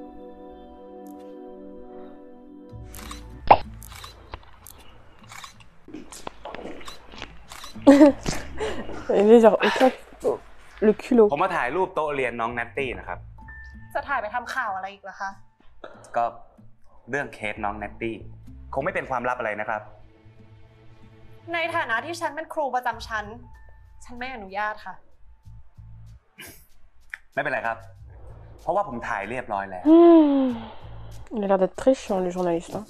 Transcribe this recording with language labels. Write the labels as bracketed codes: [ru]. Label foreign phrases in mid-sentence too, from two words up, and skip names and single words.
[fr] Il est genre aucun... oh, le culot. [th] ผมมาถ่ายรูปโต๊ะเรียนน้องแนตตี้นะครับ จะถ่ายไปทำข่าวอะไรอีกล่ะคะ ก็เรื่องเคสน้องแนตตี้คงไม่เป็นความลับอะไรนะครับ ในฐานะที่ฉันเป็นครูประจำชั้นฉันไม่อนุญาตค่ะ ไม่เป็นไรครับ เพราะว่าผมถ่ายเรียบร้อยแล้ว [fr] Il a l'air d'être très chiant, le journaliste. Hein.